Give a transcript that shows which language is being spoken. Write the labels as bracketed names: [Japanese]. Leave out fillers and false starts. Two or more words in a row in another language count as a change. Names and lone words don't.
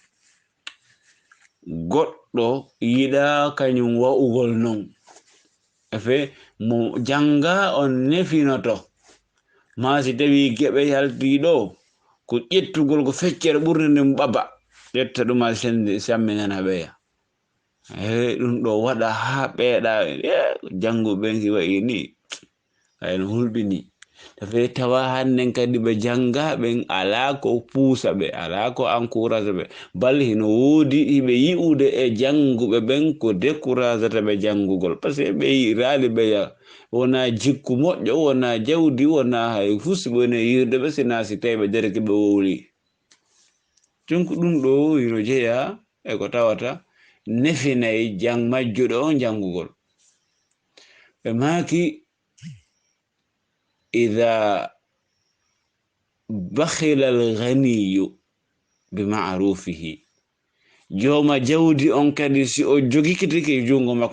[Fula] goɗɗo yiɗa kañum wa'ugol non, afe mo janga on nefinoto, ma si tawi geɓe yalti ɗo ko ƴettugol ko feccere ɓurde nden ɓaba ƴetta ɗuma samminana ɓeya, ɗum ɗo waɗa ha ɓeeɗa janguɓe si wayi ni ayno hulɓini. Tafe tawa hannen kadi ɓe jangaɓen ala ko puusa ɓe, ala ko encourage ɓe, bal hino woodi hiɓe yi'ude e janguɓe ɓen ko découragata ɓe jangugol, [French] par ce que [Fula] ɓe raali ɓeya wona jikku moƴƴo, wona jawdi, wona hay fus woni yirde ɓe sina si tawi ɓe dereke ɓe wowli. Donc ɗum ɗo hino jeeya e ko tawata nefinayi majjuɗo on jangugol. ɓe maaki [Arabic] إذا بخل الغني بمعروفه, [Fula] joma jawdi on kadi si o jogikitiki jungo makko